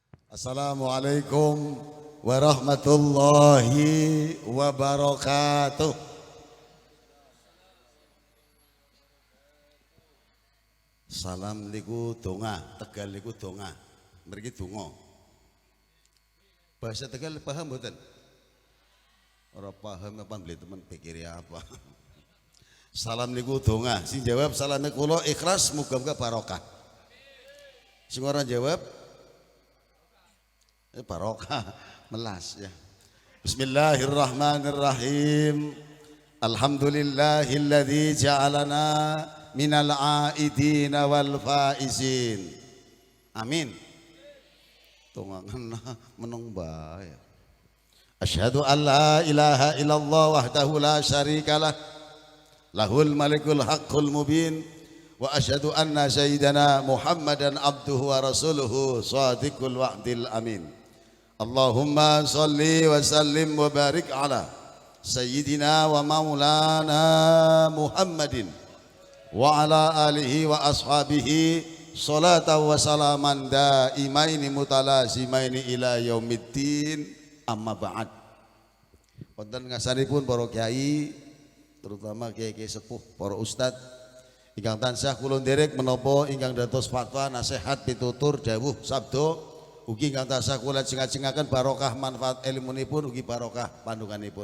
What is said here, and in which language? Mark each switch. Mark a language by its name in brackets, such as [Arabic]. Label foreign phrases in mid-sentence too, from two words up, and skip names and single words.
[Arabic] السلام عليكم ورحمة الله وبركاته. [Javanese] Salam niku donga, Tegal niku donga. Mriki donga. Bahasa Tegal paham mboten? Ora paham apa beli teman pikir apa. Salam niku donga. Sing jawab salame kula ikhlas muga-muga barokah. Sing ora jawab barokah melas ya. [Arabic] بسم الله الرحمن الرحيم. الحمد لله الذي جعلنا من العائدين والفائزين. [Javanese] Amin. Tungangan menung bae. [Arabic] أشهد أن لا إله إلا الله وحده لا شريك له. له الملك الحق المبين. وأشهد أن سيدنا محمدا عبده ورسوله صادق الوعد الأمين. اللهم صل وسلم وبارك على سيدنا ومولانا محمد وعلى آله وأصحابه صلاة وسلاما دائمين متلازمين إلى يوم الدين أما بعد. [Javanese] Wonten ngasanipun para kiai terutama kiai-kiai sepuh, para ustad ingkang tansah kula nderek menapa ingkang dados fatwa nasihat pitutur dawuh sabda ugi ingkang tansah kula jeng-jengaken barokah manfaat ilmunipun ugi barokah pandunganipun.